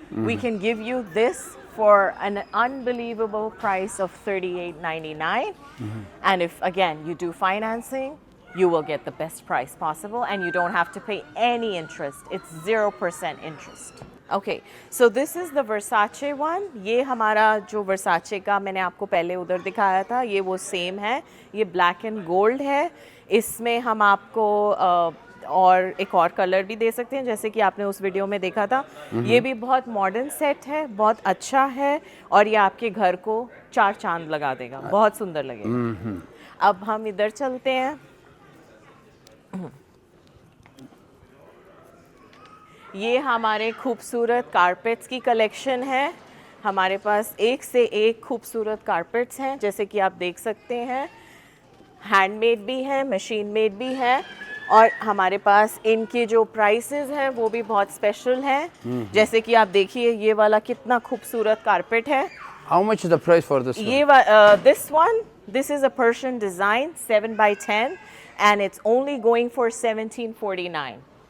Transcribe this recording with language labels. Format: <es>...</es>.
<en>We can give you this for an unbelievable price of $38.99. And if, again, you do financing, you will get the best price possible and you don't have to pay any interest. It's 0% interest. Okay, so this is the Versace one.</en> <hi>ये हमारा जो Versace का मैंने आपको पहले उधर दिखाया था, ये वो सेम है. ये</hi> <en>black and gold</en> <hi>है. इसमें हम आपको और एक और कलर भी दे सकते हैं, जैसे कि आपने उस वीडियो में देखा था. ये भी बहुत मॉडर्न सेट है, बहुत अच्छा है और ये आपके घर को 4 चांद लगा देगा, बहुत सुंदर लगेगा. अब हम इधर चलते हैं. ये हमारे खूबसूरत कारपेट्स की कलेक्शन है. हमारे पास एक से एक खूबसूरत कारपेट्स हैं, जैसे कि आप देख सकते हैं. हैंडमेड भी है, मशीन मेड भी है और हमारे पास इनके जो प्राइसेस हैं वो भी बहुत स्पेशल हैं. जैसे कि आप देखिए ये वाला कितना खूबसूरत कारपेट है.</hi> <en>How much is the price for this one? This is a Persian design 7x10 and it's only going for $17.49.</en>